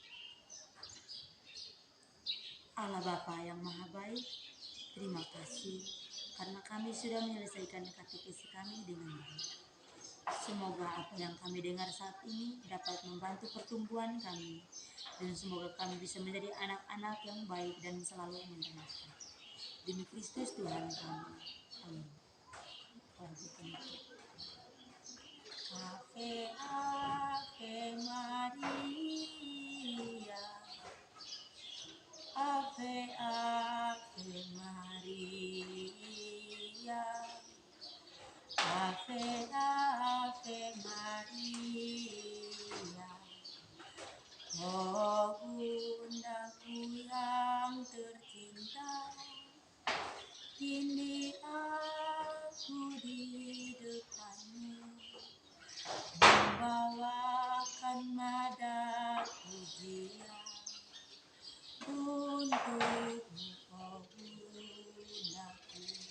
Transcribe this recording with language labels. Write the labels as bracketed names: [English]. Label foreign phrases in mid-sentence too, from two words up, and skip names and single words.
[Indonesian] Allah Bapa yang Maha Baik, terima kasih karena kami sudah menyelesaikan katekesi kami dengan baik. Semoga apa yang kami dengar saat ini dapat membantu pertumbuhan kami, dan semoga kami bisa menjadi anak-anak yang baik dan selalu mendengarkan. Demi Kristus Tuhan kami. Amin. [Latin] Ave, Ave Maria. Ave, Ave Maria. Ave, Ave Maria. [Indonesian] Oh bundaku yang tercinta, kini aku di depanmu, membawakan nada pujian untukmu, oh bundaku.